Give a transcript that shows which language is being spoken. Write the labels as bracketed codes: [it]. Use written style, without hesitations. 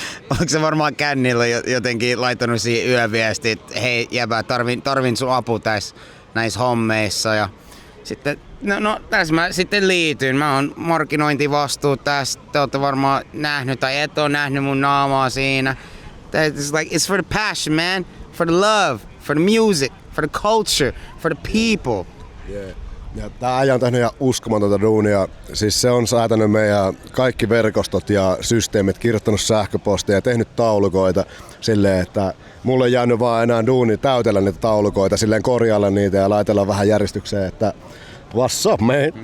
[fi] Onko se varmaan kännillä jotenkin laittanut siihen yöviesti, että hei jäbä, tarvin sun apu näissä hommeissa. Ja sitten, no tässä mä sitten liityin. Mä oon markkinointivastuu tässä. Te ootte varmaan nähnyt tai et oo nähnyt mun naamaa siinä. [en] It's for the passion, man. For the love, for the music, for the culture, for the people. Yeah. [fi] Ja tää äijä on tehnyt ihan uskomatonta duunia. Siis se on säätänyt meidän kaikki verkostot ja systeemit, kirjoittanut sähköpostia ja tehnyt taulukoita silleen, että mulle ei jäänyt vaan enää duuni täytellä niitä taulukoita, silleen korjailla niitä ja laitella vähän järjestykseen, että [en] what's up, man?